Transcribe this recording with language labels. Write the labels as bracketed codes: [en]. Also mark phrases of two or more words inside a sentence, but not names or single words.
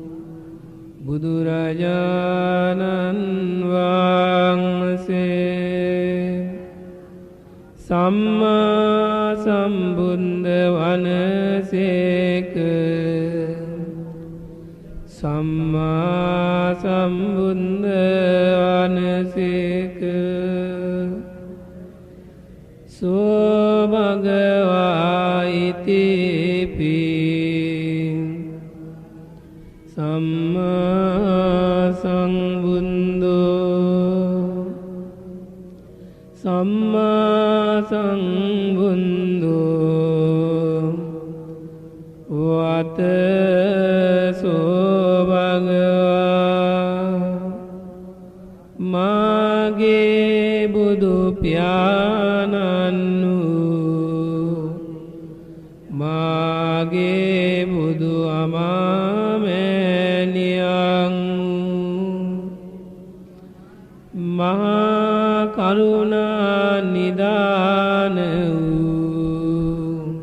[si] බුදුරජාණන් වහන්සේ සම්මා සම්බුද්ධ වනසේක සම්මා සම්බුද්ධ වනසේක [pi] සෝ භගවා ඉතිපි සම්මා සම්බුද්ධෝ සම්මා සම්බුද්ධෝ වතසෝ භගවා [si] මාගේ බුදු පියාණන් [pi] මාගේ බුදු අමාමෑණියන් මහා කරුණා නිදාන වූ